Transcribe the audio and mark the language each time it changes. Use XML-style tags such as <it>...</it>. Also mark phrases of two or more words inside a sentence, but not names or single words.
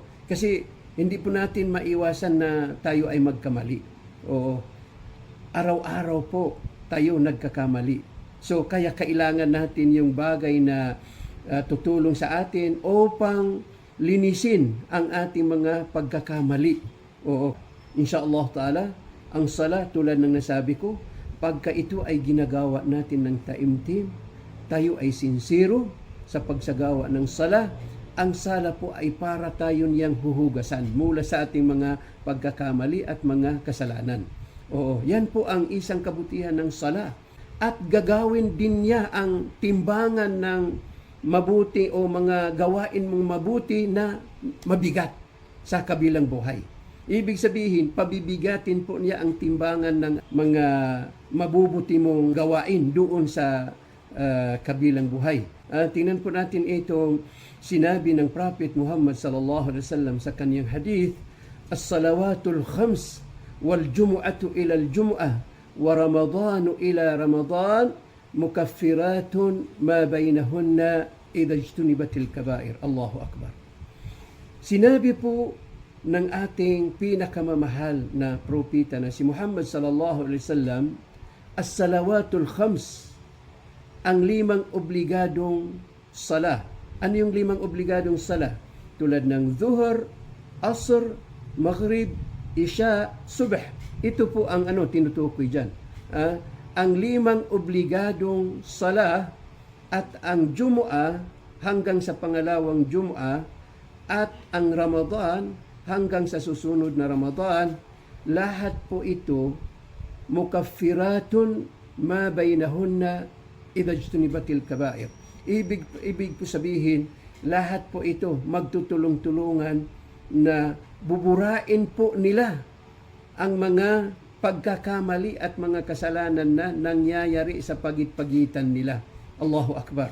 <tl>Kasi hindi po natin maiwasan na tayo ay magkamali. Oo. Araw-araw po tayo nagkakamali. So kaya kailangan natin yung bagay na tutulong sa atin upang linisin ang ating mga pagkakamali. Oo.</tl> <ar>إن شاء الله تعالى,</ar> <tl>ang sala tulad ng nasabi ko, pagka ito ay ginagawa natin ng taimtim, tayo ay sincero sa pagsagawa ng sala, ang sala po ay para tayo niyang huhugasan mula sa ating mga pagkakamali at mga kasalanan. Oo, yan po ang isang kabutihan ng sala. At gagawin din niya ang timbangan ng mabuti o mga gawain mong mabuti na mabigat sa kabilang buhay. Ibig sabihin, pabibigatin po niya ang timbangan ng mga mabubuti mong gawain doon sa kabilang buhay. Tingnan po natin itong sinabi ng Prophet Muhammad</tl> <ar>صلى الله عليه وسلم</ar> <tl>sa kanyang hadith,</tl> <ar>الصلوات الخمس والجمعة إلى الجمعة ورمضان إلى رمضان مكفرات ما بينهن إذا اجتنبت الكبائر. الله أكبر.</ar> <tl>Sinabi po ng ating pinakamamahal na propeta na si Muhammad</tl> <ar>صلى الله عليه وسلم, الصلوات الخمس,</ar> <tl>ang 5 obligadong sala. Ano yung 5 obligadong sala? Tulad ng Zuhur, Asr, Maghrib, Isya, Subh. Ito po ang tinutukoy dyan. Ang 5 obligadong sala at ang Jumu'ah hanggang sa pangalawang Jumu'ah at ang Ramadan hanggang sa susunod na Ramadan, lahat po ito</tl> <ar>مكفرات ما بينهن إذا اجتنبت الكبائر.</ar> <tl>Ibig po sabihin, lahat po ito magtutulong-tulungan na buburain po nila ang mga pagkakamali at mga kasalanan na nangyayari sa pagit-pagitan nila.</tl> <ar>الله أكبر.</ar>